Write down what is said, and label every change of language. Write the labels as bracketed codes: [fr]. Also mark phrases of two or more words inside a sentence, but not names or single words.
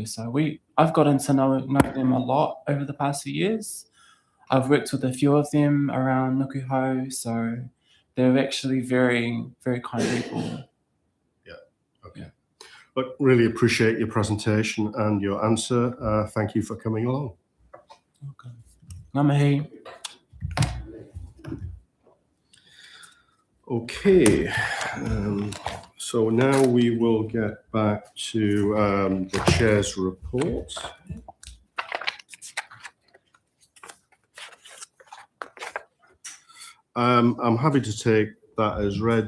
[en] So I've gotten to know them a lot over the past few years. I've worked with a few of them around Nukuho, so they're actually very, very kind people. Yeah, okay. Look, really appreciate your presentation and your answer. Thank you for coming along. [mi] Okay. Ngā mihi. [en] Okay, so now we will get back to the chair's report. I'm happy to take that as read.